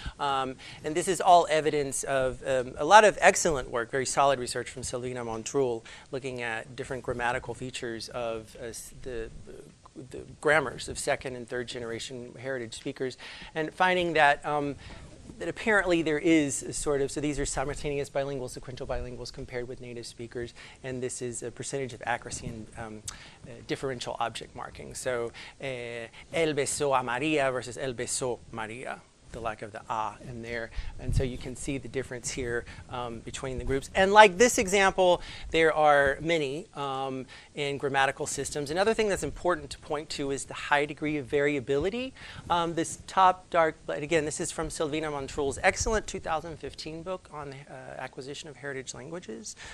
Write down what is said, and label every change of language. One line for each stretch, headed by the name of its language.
English: And this is all evidence of a lot of excellent work, very solid research from Silvina Montrul, looking at different grammatical features of the grammars of second and third generation heritage speakers, and finding that that apparently there is a sort of, so these are simultaneous bilinguals, sequential bilinguals compared with native speakers, and this is a percentage of accuracy in differential object marking. So,
Spanish: él besó a María
English: versus
Spanish: él besó María,
English: the lack of the a in there. And so you can see the difference here between the groups. And like this example, there are many in grammatical systems. Another thing that's important to point to is the high degree of variability. This top dark, again, this is from Silvina Montrul's excellent 2015 book on acquisition of heritage languages.